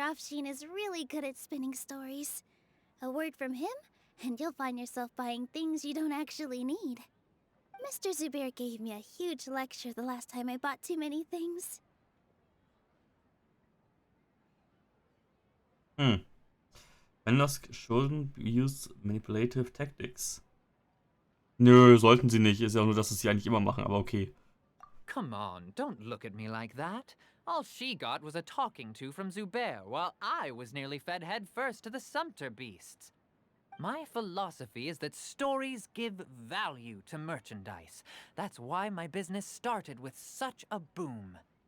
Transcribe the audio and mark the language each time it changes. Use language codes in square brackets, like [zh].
[en] Offsheen is really good at spinning stories. A word from him, and you'll find yourself buying things you don't actually need. Mr. Zubair gave me a huge lecture the last time I bought too many things. Vendors shouldn't use manipulative tactics. [de] Nö, sollten sie nicht. Ist ja nur, dass sie eigentlich immer machen, aber okay. [en] Come on, don't look at me like that. All she got was a talking to from Zubair, while I was nearly fed head first to the Sumpter beasts. My philosophy is that stories give value to merchandise. That's why my business started with such a boom.